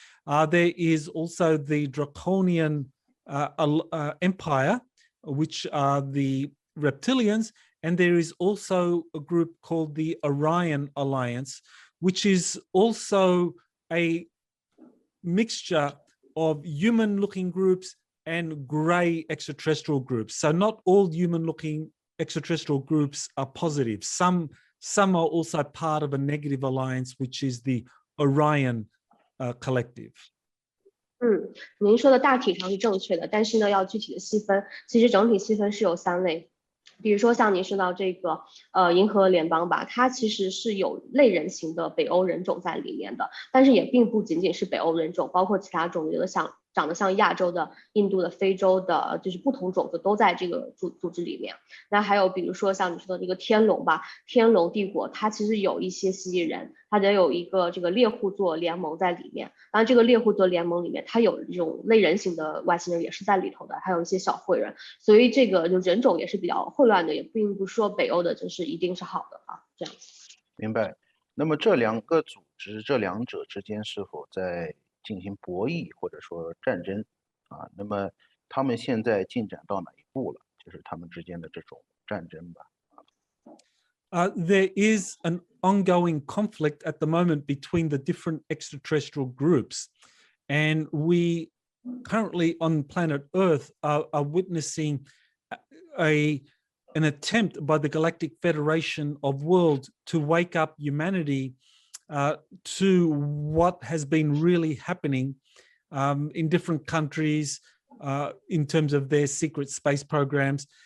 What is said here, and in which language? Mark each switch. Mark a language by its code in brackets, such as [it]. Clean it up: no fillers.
[en] There is also the Draconian Empire, which are the reptilians, and there is also a group called the Orion Alliance, which is also a mixture of human-looking groups and grey extraterrestrial groups. So not all human-looking extraterrestrial groups are positive. Some are also part of a negative alliance, which is the Orion Collective. [zh] 您说的大体上是正确的，但是呢，要具体的细分，其实整体细分是有3类。比如说像您说到这个银河联邦吧，它其实是有类人型的北欧人种在里面的，但是也并不仅仅是北欧人种，包括其他种族的长得像亚洲的、印度的、非洲的，就是不同种族都在这个组织里面。那还有比如说像你说的这个天龙吧，天龙帝国它其实有一些蜥蜴人，它得有一个这个猎户座联盟在里面。当然这个猎户座联盟里面它有这种类人型的外星人也是在里头的，还有一些小灰人，所以这个就人种也是比较混乱的，也并不说北欧的就是一定是好的这样子。明白。那么这两个组织，这两者之间是否在进行博弈或者说战争那么他们现在进展到哪一步了？就是他们之间的这种战争吧。 [en] There is an ongoing conflict at the moment between the different extraterrestrial groups, and we currently on planet Earth are witnessing an attempt by the Galactic Federation of Worlds to wake up humanity to what has been really happening in different countries in terms of their secret space programs.